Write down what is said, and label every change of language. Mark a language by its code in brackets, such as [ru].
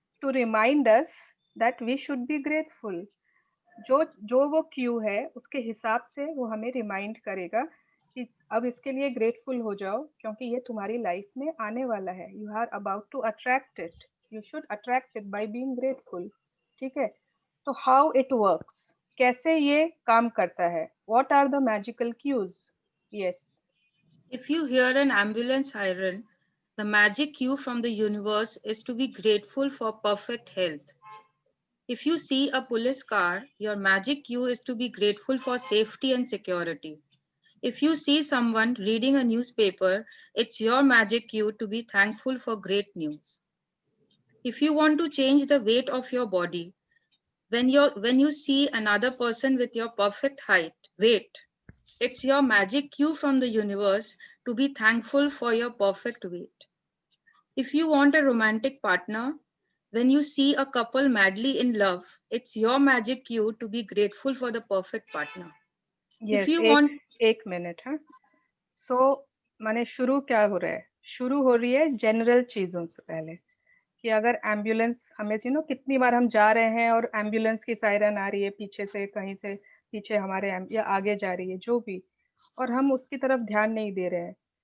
[en] To remind us that we should be grateful. [hi] जो वो Q है उसके हिसाब से वो हमें रिमाइंड करेगा कि अब इसके लिए ग्रेटफुल हो जाओ, क्योंकि ये तुम्हारी लाइफ में आने वाला है. [en] You are about to attract it, you should attract it by being grateful. [hi] ठीक है. [en] तो how it works, [hi] कैसे ये काम करता है, [en] What are the magical cues? Yes. If you hear an ambulance siren, the magic cue from the universe is to be grateful for perfect health. If you see a police car, your magic cue is to be grateful for safety and security. If you see someone reading a newspaper, it's your magic cue to be thankful for great news. If you want to change the weight of your body, when you see another person with your perfect weight, it's your magic cue from the universe to be thankful for your perfect weight. If you want a romantic partner, when you see a couple madly in love, it's your magic cue to be grateful for the perfect partner. Yes, If you want [hi] एक minute. हाँ. सो माने शुरू क्या हो रहा है, शुरू हो रही है जनरल चीजों से पहले, कि अगर एम्बुलेंस हमें कितनी बार हम जा रहे हैं और एम्बुलेंस की सायरन आ रही है पीछे से, कहीं से पीछे हमारे या आगे जा रही है, जो भी, और हम उसकी तरफ ध्यान नहीं दे रहे हैं.